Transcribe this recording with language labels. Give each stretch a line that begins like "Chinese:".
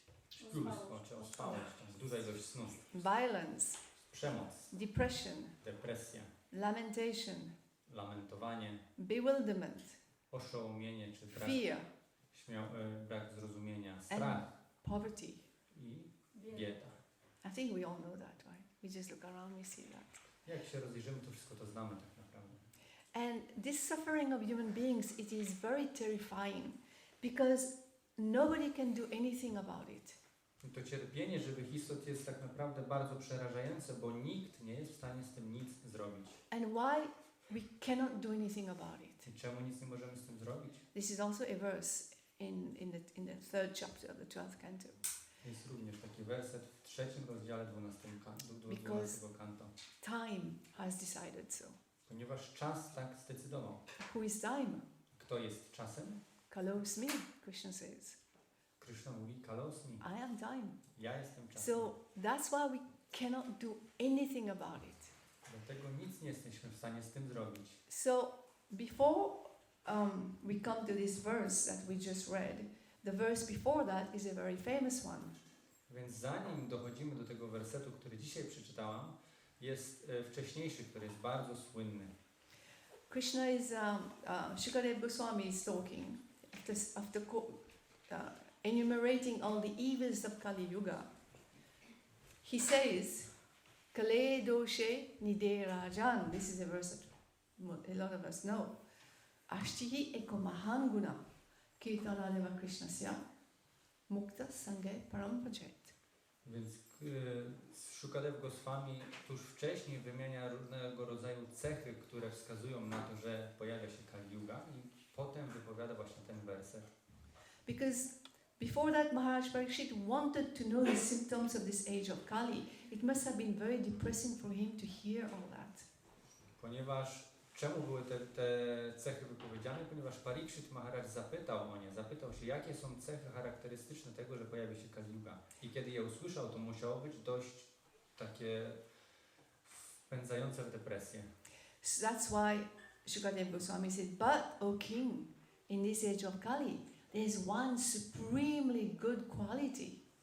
Polish: śpiulstwo czy ospałość, duża ilość snu,
English: violence,
Polish: przemoc,
English: depression,
Polish: depresja,
English: lamentation,
Polish: lamentowanie,
English: bewilderment,
Polish: oszołomienie czy
English: fear,
Polish: brak zrozumienia, strach
English: poverty.
Polish: i bieda.
English: I think we all know that, right? We just look around, we see that.
Polish: Jak się rozejrzymy, to wszystko to znamy tak naprawdę.
English: And this suffering of human beings, it is very terrifying because nobody can do anything about it.
Polish: I to cierpienie żywych istot jest tak naprawdę bardzo przerażające, bo nikt nie jest w stanie z tym nic zrobić.
English: And why we cannot do anything about it?
Polish: I czemu nic nie możemy z tym zrobić?
English: This is also a verse in the 3rd chapter of the 12th canto.
Polish: Jest również taki werset w 3 rozdziale 12 kanto.
English: Time has decided so.
Polish: Ponieważ czas tak zdecydował.
English: Who is time?
Polish: Kto jest czasem?
English: Kalos me, Krishna says.
Polish: Kryszna mówi kalosmi.
English: I am time.
Polish: Ja jestem czasem.
English: So that's why we cannot do anything about it.
Polish: Dlatego nic nie jesteśmy w stanie z tym zrobić.
English: So before we come to this verse that we just read, the verse before that is a very famous one.
Polish: Więc zanim dochodzimy do tego wersetu, który dzisiaj przeczytałam, jest wcześniejszy, który jest bardzo słynny.
English: Krishna is, Shukadeva Goswami is talking after enumerating all the evils of Kali Yuga. He says,
Sanskrit: Kale doshe nide rajan.
English: This is a verse that a lot of us know.
Sanskrit: Ashtihi eko mahan guna kirtanadeva Krishnasya mukta sange parampajet.
Polish: Więc Shukadev Goswami tuż wcześniej wymienia różnego rodzaju cechy, które wskazują na to, że pojawia się Kali Yuga, i potem wypowiada właśnie ten werset.
English: Because before that, Maharaj Parikshit wanted to know the symptoms of this age of Kali. It must have been very depressing for him to hear all that.
Polish: Ponieważ, czemu były te cechy wypowiedziane? Ponieważ Parikshit Maharaj zapytał się, jakie są cechy charakterystyczne tego, że pojawi się Kali Yuga. I kiedy je usłyszał, to musiało być dość takie wpędzające w depresję.
English: So that's why Shukadeva Goswami said, but, O king, in this age of Kali, there is one supremely good quality.